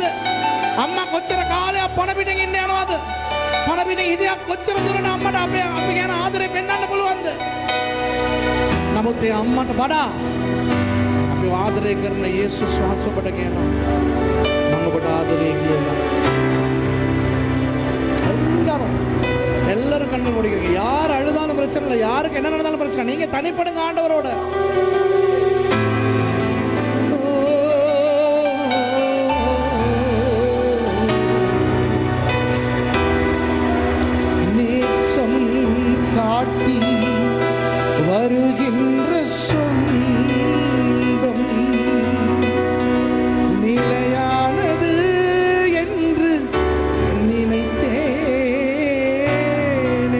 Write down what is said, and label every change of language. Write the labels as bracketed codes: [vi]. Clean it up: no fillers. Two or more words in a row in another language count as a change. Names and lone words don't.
[si] අම්මා කොච්චර කාලයක් පණ පිටින් ඉන්න යනවද? පණ පිටින් හිටියක් කොච්චර දුරට අම්මට අපි ගැන ආදරේ පෙන්වන්න පුළුවන්ද? නමුත් ඒ අම්මට වඩා අපි ආදරය කරන යේසුස් වහන්සේ ඔබට කියනවා මම ඔබට ආදරේ කියලා. [ta] எல்லாரும் கண்ணு முடிக்கிறீங்க. யார் அழுதாலும் பிரச்சனை இல்லை, யாருக்கு என்ன நடந்தாலும் பிரச்சனை, நீங்க தனிப்படுங்க ஆண்டவரோட. நேசம் காட்டி வருகின்ற சொந்தம் நிலையானது என்று நினைத்தேனே.